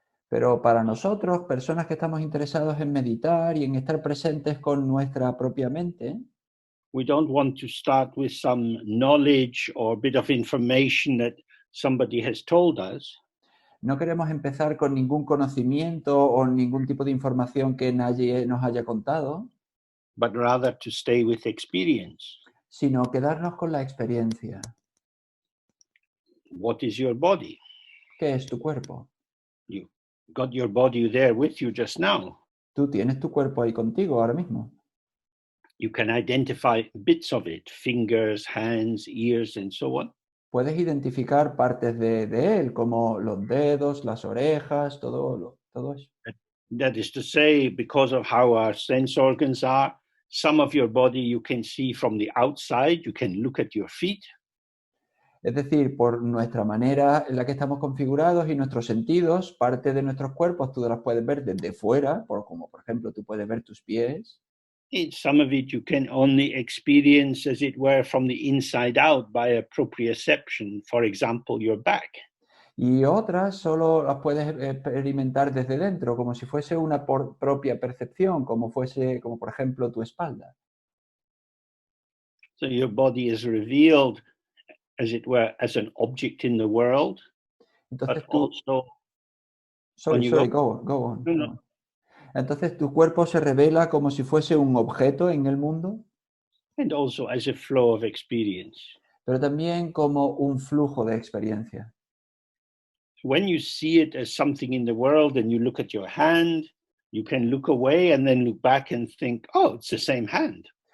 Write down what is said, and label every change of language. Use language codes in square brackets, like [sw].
[es] Pero para nosotros, personas que estamos interesados en meditar y en estar presentes con nuestra propia mente, [en] we don't want to start with some knowledge or a bit of information that somebody has told us. [es] no queremos empezar con ningún conocimiento o ningún tipo de información que nadie nos haya contado, [en] But rather to stay with experience. [es] sino quedarnos con la experiencia. [en] What is your body? [es] ¿Qué es tu cuerpo? [en] You got your body there with you just now. [es] Tú tienes tu cuerpo ahí contigo ahora mismo. [en] You can identify bits of it, fingers, hands, ears, and so on. [es] Puedes identificar partes de él, como los dedos, las orejas, todo eso. [en] That is to say, because of how our sense organs are, some of your body you can see from the outside. You can look at your feet. [es] Es decir, por nuestra manera en la que estamos configurados y nuestros sentidos, parte de nuestros cuerpos tú las puedes ver desde fuera, como por ejemplo tú puedes ver tus pies. [en] Some of it you can only experience, as it were, from the inside out by a proprioception, for example, your back. [es] Y otras solo las puedes experimentar desde dentro, como si fuese una propia percepción, como por ejemplo tu espalda. [en] So your body is revealed, as it were, as an object in the world. [es] Entonces [en] but also, Sorry, go on. [es] No. Entonces tu cuerpo se revela como si fuese un objeto en el mundo, [en] and also as a flow of experience. [es] pero también como un flujo de experiencia. [en] When you see it as something in the world and you look at your hand, you can look away and then look back and think, oh, it's the same hand.